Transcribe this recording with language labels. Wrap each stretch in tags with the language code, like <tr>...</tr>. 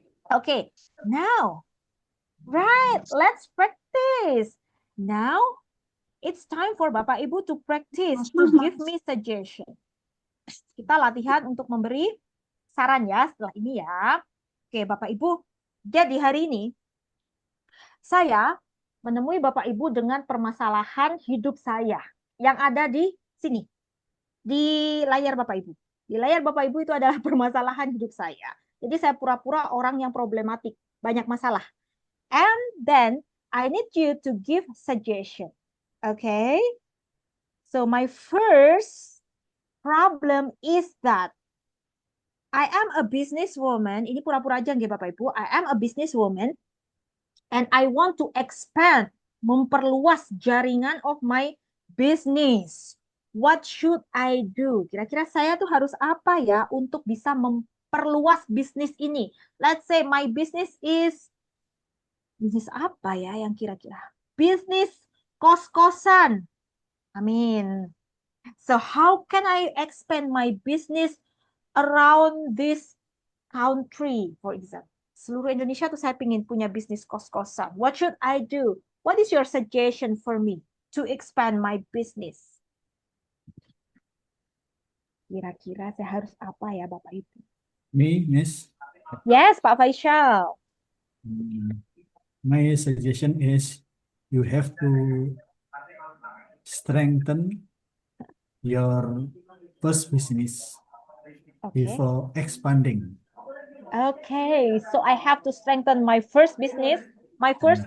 <en>Okay, now, right, let's practice. Now, it's time for Bapak Ibu to practice, to give me suggestion.</en> <id>Kita latihan untuk memberi saran ya setelah ini ya. Oke, Bapak Ibu. Jadi hari ini, saya menemui Bapak Ibu dengan permasalahan hidup saya yang ada di sini. Di layar Bapak Ibu. Di layar Bapak Ibu itu adalah permasalahan hidup saya. Jadi saya pura-pura orang yang problematik, banyak masalah.</id> <en>And then, I need you to give suggestion. Okay? So my first problem is that I am a businesswoman.</en> <id>Ini pura-pura aja nggih Bapak Ibu.</id> <en>I am a businesswoman and I want to expand,</en> <id>memperluas jaringan</id> <en>of my business. What should I do?</en> <id>Kira-kira saya tuh harus apa ya untuk bisa memperluas bisnis ini?</id> <en>Let's say my business is</en> <id>bisnis apa ya yang kira-kira? Bisnis kos-kosan. Amin.</id> <en>So how can I expand my business around this country, for example?</en> <id>Seluruh Indonesia tuh saya pengen punya bisnis kos-kosan.</id> <en>What should I do? What is your suggestion for me to expand my business?</en> <id>Kira-kira saya harus apa ya Bapak Ibu?</id> <en>Me, Miss. Yes, Pak Faisal. My suggestion is you have to strengthen your first business Okay. before expanding. Okay, so I have to strengthen my first business, my first</en>